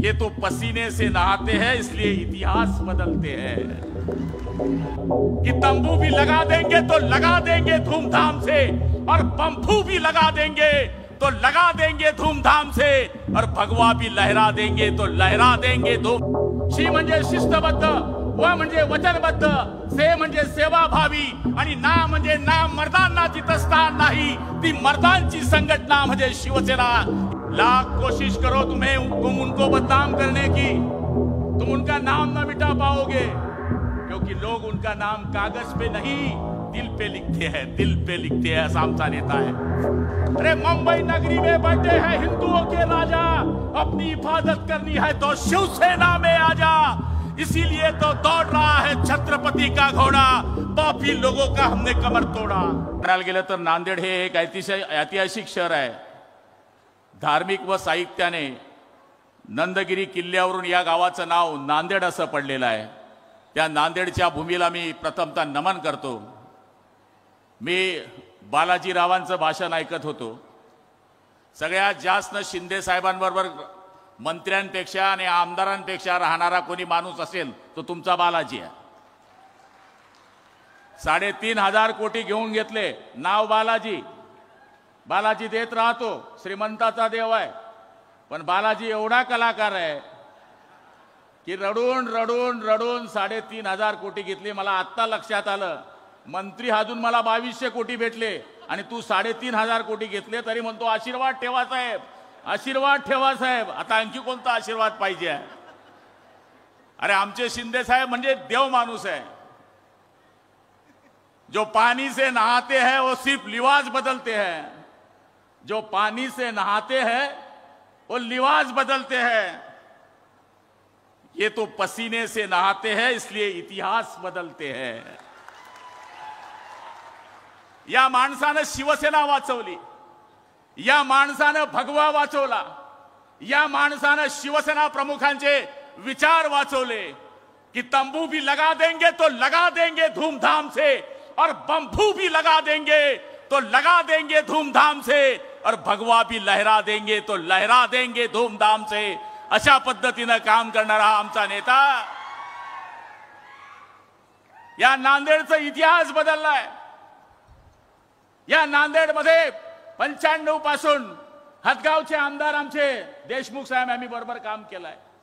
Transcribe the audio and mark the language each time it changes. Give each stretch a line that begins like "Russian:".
Hindi: ये तो पसीने से नहाते हैं, इसलिए इतिहास बदलते हैं। कि तंबू भी लगा देंगे तो लगा देंगे धूमधाम से, और पंफू भी लगा देंगे तो लगा देंगे धूमधाम से, और भगवा भी लहरा देंगे तो लहरा देंगे धूम।
Marathi: शी म्हणजे शिस्तबद्ध, व म्हणजे वचनबद्ध, से म्हणजे सेवाभावी, आणि ना म्हणजे ना मर्दांना जिथं स्थान नाही, ती मर्दांची संघटना म्हणजे शिवसेना।
Hindi: लाख कोशिश करो तुम उनको बदनाम करने की, तुम उनका नाम ना मिटा पाओगे, क्योंकि लोग उनका नाम कागज पे नहीं दिल पे लिखते हैं, दिल पे लिखते हैं। ऐसा आमचा नेता है। अरे मुंबई नगरी में बैठे हैं हिंदुओं के राजा, अपनी हिफाजत करनी है तो शिवसेना में आजा। इसीलिए तो दौड़ रहा है छत्रपति का घोड़ा, पापी लोगों का हमने कमर तोडा।
Marathi: म्हणायला गेलं तर नांदेड हे एक ऐतिहासिक शहर आहे। धार्मिक व साहित्याने नंदगिरी किल्ल्यावरून या गावाचं नाव नांदेड असं पडलेलं आहे। त्या नांदेडच्या भूमीला मी प्रथमतः नमन करतो। मी बालाजीरावांचं भाषण ऐकत होतो। सगळ्यात जास्त शिंदे साहेबांबरोबर मंत्र्यांपेक्षा आणि आमदारांपेक्षा राहणारा कोणी माणूस असेल तो तुमचा बालाजी आहे। 3,500 कोटी घेऊन घेतले, नाव बालाजी। बालाजी देत राहतो, श्रीमंताचा देव आहे, पण बालाजी एवढा कलाकार आहे की रडून रडून रडून 3,500 कोटी घेतली। मला आत्ता लक्षात आलं, मंत्री हाजून मला 2200 कोटी भेटले आणि तू 3,500 कोटी घेतले, तरी म्हणतो आशीर्वाद ठेवा साहेब, आशीर्वाद ठेवा साहेब। आता आणखी कोणता आशीर्वाद पाहिजे? अरे आमचे शिंदे साहेब म्हणजे देव माणूस आहे।
Hindi: जो पानी से नहाते हैं वो सिर्फ लिबास बदलते हैं। जो पानी से नहाते हैं वो लिबास बदलते हैं। ये तो पसीने से नहाते हैं, इसलिए इतिहास बदलते हैं।
Marathi: या माणसानं शिवसेना वाचवली, या माणसानं भगवा वाचवला, या माणसानं शिवसेना प्रमुखांचे विचार वाचवले।
Hindi: कि तंबू भी लगा देंगे तो लगा देंगे धूमधाम से, और बम्फू भी लगा देंगे तो लगा देंगे धूमधाम से, और भगवा भी लहरा देंगे तो लहरा देंगे धूमधाम से।
Marathi: अशा पद्धतीने काम करणारा आमचा नेता। या नांदेडचा इतिहास बदललाय। या नांदेडमध्ये 95 पासून हदगावचे आमदार आमचे देशमुख साहेब आम्ही बरोबर काम केलंय।